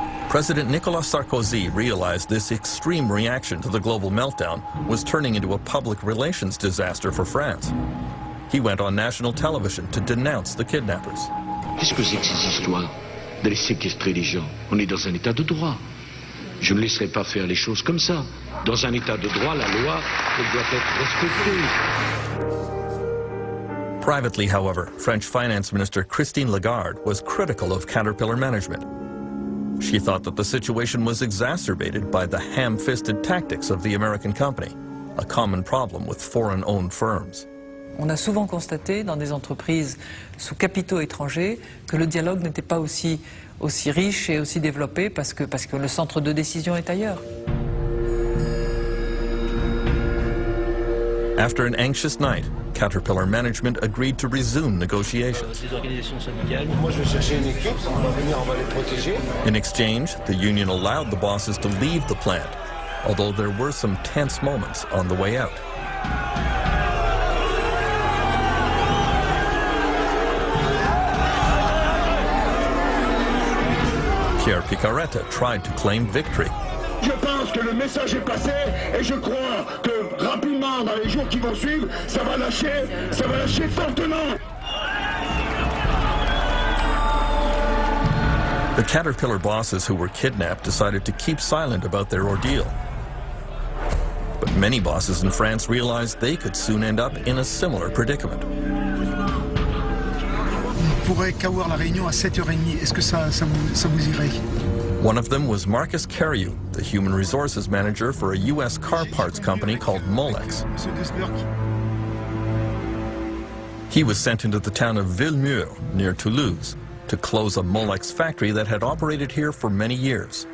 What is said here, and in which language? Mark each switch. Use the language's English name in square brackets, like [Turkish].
[English] President Nicolas Sarkozy realized this extreme reaction to the global meltdown was turning into a public relations disaster for France. He went on national television to denounce the kidnappers. [French] Qu'est-ce que c'est que ces histoires d'aller séquestrer les gens? On est dans un état de droit. Je ne laisserai pas faire les choses comme ça. Dans un état de droit, la loi, elle doit être respectée. [English] Privately, however, French Finance Minister Christine Lagarde was critical of Caterpillar management. She thought that the situation was exacerbated by the ham-fisted tactics of the American company, a common problem with foreign-owned firms. [French] On a souvent constaté dans des entreprises sous capitaux étrangers que le dialogue n'était pas aussi riche et aussi développé parce que le centre de décision est ailleurs. [English] After an anxious night, Caterpillar management agreed to resume negotiations. In exchange, the union allowed the bosses to leave the plant, although there were some tense moments on the way out. Pierre Picaretta tried to claim victory. [French] Je pense que le message est passé et je crois que rapidement, dans les jours qui vont suivre, ça va lâcher fortement. [English] The Caterpillar bosses who were kidnapped decided to keep silent about their ordeal. But many bosses in France realized they could soon end up in a similar predicament. [French] On pourrait qu'avoir la réunion à 7h30. Est-ce que ça vous irait? [English] One of them was Marcus Carriou, the human resources manager for a U.S. car parts company called Molex. He was sent into the town of Villemur, near Toulouse, to close a Molex factory that had operated here for many years.